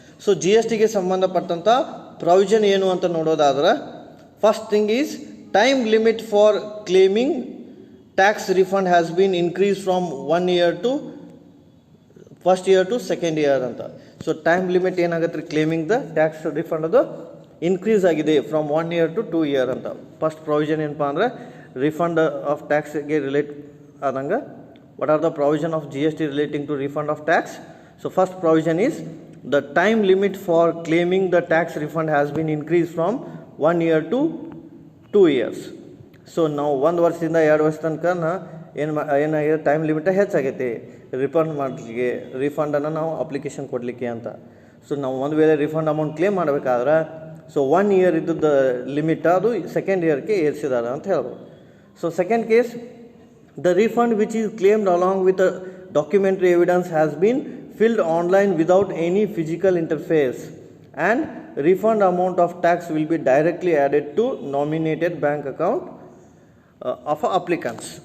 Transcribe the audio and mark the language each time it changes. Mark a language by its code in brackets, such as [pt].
[kn] So GSTಗೆ ಸಂಬಂಧಪಟ್ಟಂಥ provision ಏನು ಅಂತ ನೋಡೋದಾದ್ರೆ, [en] First thing is time limit for claiming tax refund has been increase from 1 year to first year to second year ಅಂತ. [kn] So time limit ಏನಾಗುತ್ತೆ ರೀ [en] claiming the tax refund [kn] ಅದು increase ಆಗಿದೆ [en] from 1 year to 2 year [kn] ಅಂತ. First provision ಏನಪ್ಪ ಅಂದರೆ refund of ಟ್ಯಾಕ್ಸ್ಗೆ relate ಆದಂಗೆ [en] what are the provision of GST relating to refund of tax? So first provision is the time limit for claiming the tax refund has been increased from 1 year to 2 years. [kn] So now 1 ವರ್ಷದಿಂದ 2 ವರ್ಷ ತನಕ ಏನಾಗಿದೆ time limit ಹೆಚ್ಚಾಗೈತಿ refund ಮಾಡಲಿಕ್ಕೆ, ರಿಫಂಡನ್ನು ನಾವು application ಕೊಡಲಿಕ್ಕೆ ಅಂತ. So ನಾವು ಒಂದು ವೇಳೆ ರಿಫಂಡ್ ಅಮೌಂಟ್ ಕ್ಲೇಮ್ ಮಾಡಬೇಕಾದ್ರೆ ಸೊ 1 year ಇದ್ದದ್ದು ಲಿಮಿಟ್ ಅದು ಸೆಕೆಂಡ್ ಇಯರ್ಗೆ ಏರಿಸಿದ್ದಾರೆ ಅಂತ ಹೇಳ್ಬೋದು. [en] So second case, the refund which is claimed along with the documentary evidence has been filled online without any physical interface, and refund amount of tax will be directly added to nominated bank account of applicants.